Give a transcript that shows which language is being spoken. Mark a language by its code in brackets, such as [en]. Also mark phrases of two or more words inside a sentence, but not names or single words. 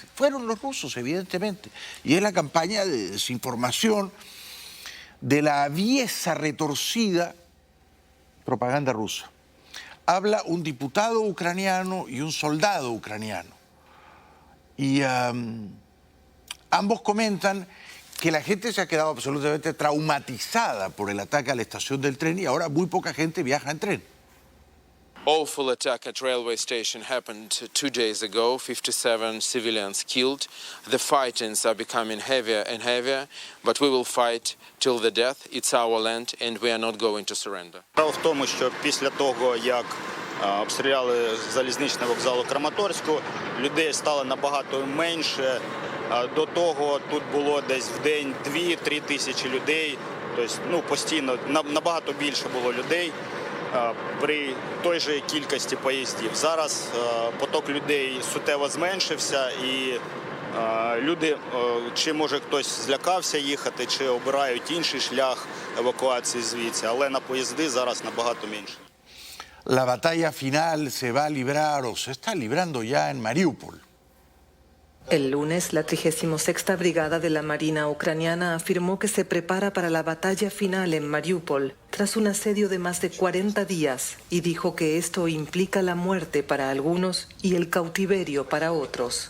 [es] Fueron los rusos, evidentemente. Y es la campaña de desinformación de la aviesa, retorcida propaganda rusa. Habla un diputado ucraniano y un soldado ucraniano. Y ambos comentan que la gente se ha quedado absolutamente traumatizada por el ataque a la estación del tren y ahora muy poca gente viaja en tren. [en] Awful attack at railway station happened 2 days ago. 57 civilians killed. The fightings are becoming heavier and heavier, but we will fight till the death. It's our land and we are not going to surrender. [uk] Справа в тому, що після того, як обстріляли залізничний вокзал у Краматорську, людей стало набагато менше. До того тут було десь в день 2-3 тисячі людей. Тобто, постійно набагато більше було людей при той же кількості поїздів. Зараз поток людей суттєво зменшився і люди, чи може хтось злякався їхати, чи обирають інший шлях евакуації звідси, але на поїзди зараз набагато менше. [es] La batalla final se va a librar o se está librando ya en Mariupol. El lunes, la 36ª Brigada de la Marina ucraniana afirmó que se prepara para la batalla final en Mariupol tras un asedio de más de 40 días y dijo que esto implica la muerte para algunos y el cautiverio para otros.